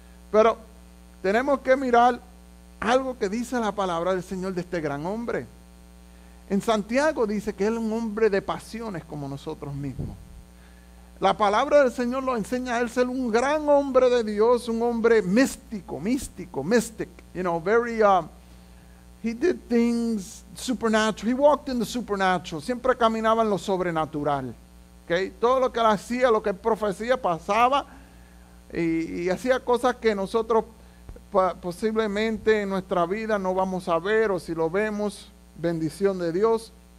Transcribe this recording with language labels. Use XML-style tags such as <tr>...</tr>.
<es>Pero tenemos que mirar algo que dice la palabra del Señor de este gran hombre. En Santiago dice que él es un hombre de pasiones como nosotros mismos. La palabra del Señor lo enseña a él ser un gran hombre de Dios, un hombre místico,</es> <en>mystic, you know, very He did things supernatural. He walked in the supernatural.</en> <es>Siempre caminaba en lo sobrenatural. Okay? Todo lo que él hacía, lo que él profecía, pasaba y hacía cosas que nosotros posiblemente en nuestra vida no vamos a ver, o si lo vemos, bendición de Dios.</es>